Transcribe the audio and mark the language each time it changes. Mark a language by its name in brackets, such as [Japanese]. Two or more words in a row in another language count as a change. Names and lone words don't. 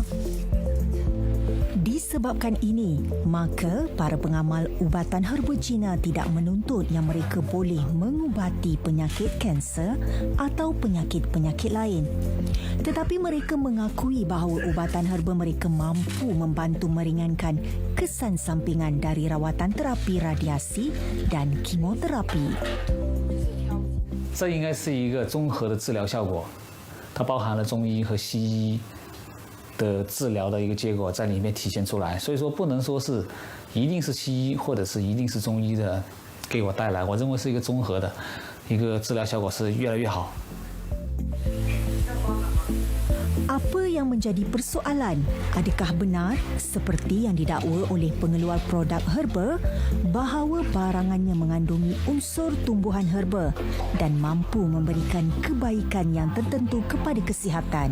[Malay] Disebabkan ini, maka para pengamal ubatan herba Cina tidak menuntut yang mereka boleh mengubati penyakit kanser atau penyakit-penyakit lain. Tetapi mereka mengakui bahawa ubatan herba mereka mampu membantu meringankan kesan sampingan dari rawatan terapi radiasi dan kimoterapi. [Chinese] 这应该是一个综合的治疗效果，它包含了中医和西医 的治疗的一个结果在里面体现出来，所以说不能说是一定是西医或者是一定是中医的给我带来，我认为是一个综合的一个治疗效果是越来越好。 [Malay] Apa yang menjadi persoalan? Adakah benar seperti yang didakwa oleh pengeluar produk herba bahawa barangannya mengandungi unsur tumbuhan herba dan mampu memberikan kebaikan yang tertentu kepada kesihatan?